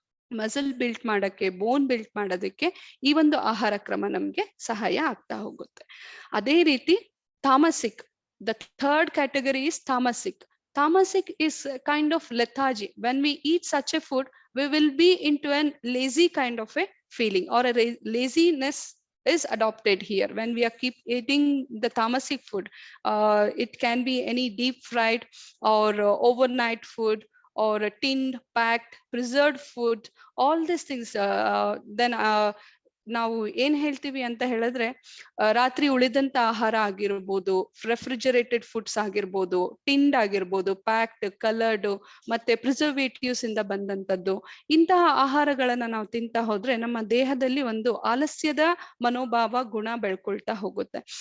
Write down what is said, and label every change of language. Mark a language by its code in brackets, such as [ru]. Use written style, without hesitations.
[kn] Muscle built ಮಾಡಕ್ಕೆ, ಬೋನ್ built ಮಾಡೋದಕ್ಕೆ ಈ ಒಂದು ಆಹಾರ ಕ್ರಮ ನಮ್ಗೆ ಸಹಾಯ ಆಗ್ತಾ ಹೋಗುತ್ತೆ. ಅದೇ ರೀತಿ [en] Tamasic, the third category is tamasic. Tamasic is kind of lethargy. When we eat such a food, we will be into an lazy kind of a feeling, or a laziness is adopted here when we are keep eating the tamasic food. It can be any deep fried or overnight food or a tinned, packed, preserved food. All these things then [kn] ನಾವು ಏನ್ ಹೇಳ್ತೀವಿ ಅಂತ ಹೇಳಿದ್ರೆ, ರಾತ್ರಿ ಉಳಿದಂತ ಆಹಾರ ಆಗಿರ್ಬೋದು, refrigerated foods ಆಗಿರ್ಬೋದು, tinned ಆಗಿರ್ಬೋದು, ಪ್ಯಾಕ್ಡ್, ಕಲರ್ಡ್ ಮತ್ತೆ ಪ್ರಿಸರ್ವೇಟಿವ್ಸ್ ಇಂದ ಬಂದಂತದ್ದು, ಇಂತಹ ಆಹಾರಗಳನ್ನ ನಾವು ತಿಂತಾ ಹೋದ್ರೆ ನಮ್ಮ ದೇಹದಲ್ಲಿ ಒಂದು ಆಲಸ್ಯದ ಮನೋಭಾವ ಗುಣ ಬೆಳ್ಕೊಳ್ತಾ ಹೋಗುತ್ತೆ.